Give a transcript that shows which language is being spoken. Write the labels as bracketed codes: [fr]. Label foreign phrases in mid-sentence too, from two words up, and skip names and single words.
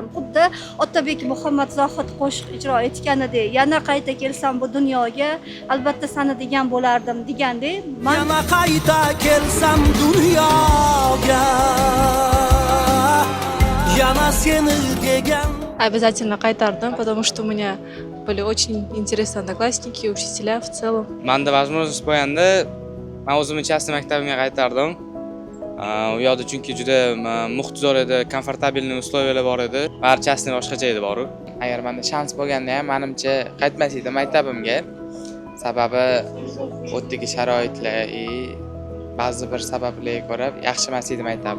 [uz] Xuddi Otabek Muhammad Zohid qo'shiq ijro etganidek, yana qayta kelsam bu dunyoga, albatta seni degan bo'lardim degandek. Yana qayta kelsam dunyoga, yana seni degan. Обязательно qaytardim, [ru] потому что у меня были очень интересные одноклассники, учителя в целом. [uz] Menda возможность bo'lganda, men o'zimni частный maktabimga qaytardim. U yoqda chunki juda muxtizor edi, [ru] комфортабельный условиялар [uz] bor edi. Bari частный boshqacha edi boru. Agar menda shans bo'lganda ham menimcha qaytmas edim maktabimga. Sababi o'tdagi sharoitlar ba'zi bir sabablarga ko'ra yaxshi emas edi maktabim.